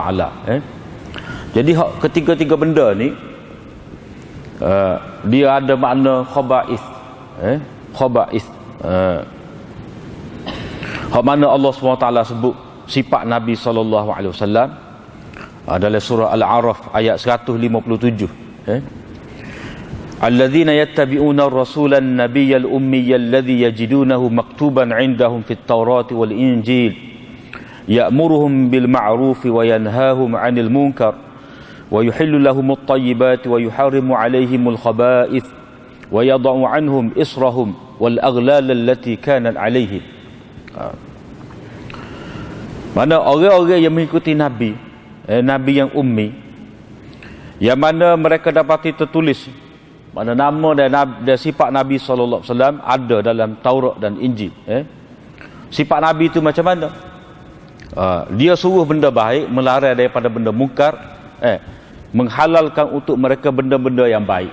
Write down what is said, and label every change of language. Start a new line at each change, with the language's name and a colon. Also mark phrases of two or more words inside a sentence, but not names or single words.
Malay: Jadi ketiga-tiga benda ni dia ada makna khaba'ith. Khaba'ith. Hak mana Allah SWT sebut sifat Nabi SAW dalam surah Al-A'raf ayat 157.
Arabic: الذين يتبعون الرسول النبي الأمي الذي يجدونه مكتوبا عندهم في التوراة والإنجيل يأمرهم بالمعروف وينهاهم عن المنكر ويحل لهم الطيبات ويحرم عليهم الخبائث ويضع عنهم إصرهم والأغلال التي كانت عليهم.
Malay: Mana orang-orang yang mengikuti Nabi, Nabi yang ummi, yang mana mereka dapati tertulis mana nama dan sifat Nabi SAW ada dalam Taurat dan Injil. Sifat Nabi itu macam mana? Dia suruh benda baik, melarang daripada benda mungkar, menghalalkan untuk mereka benda-benda yang baik.